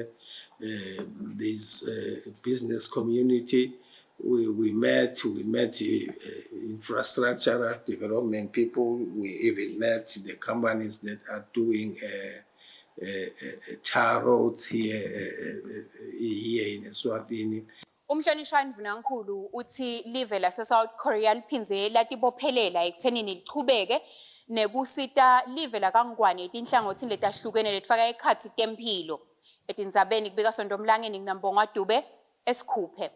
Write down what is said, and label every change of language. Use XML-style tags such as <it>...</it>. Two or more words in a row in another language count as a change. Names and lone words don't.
<en>This business community, we met infrastructure development people. We even met the companies that are doing tar roads here in Eswatini.</en> <ss>Umhlonishwa Mvunankhulu uthi live lase South Korea liphinze latibophelela ekuthenini lichubeke nekusita live la kaNgwane etinhlangothini letahlukene letfaka ekhatsi tempilo etindzabeni kubika Sondomlangeni nginambonga Dube esikhuphe.</ss>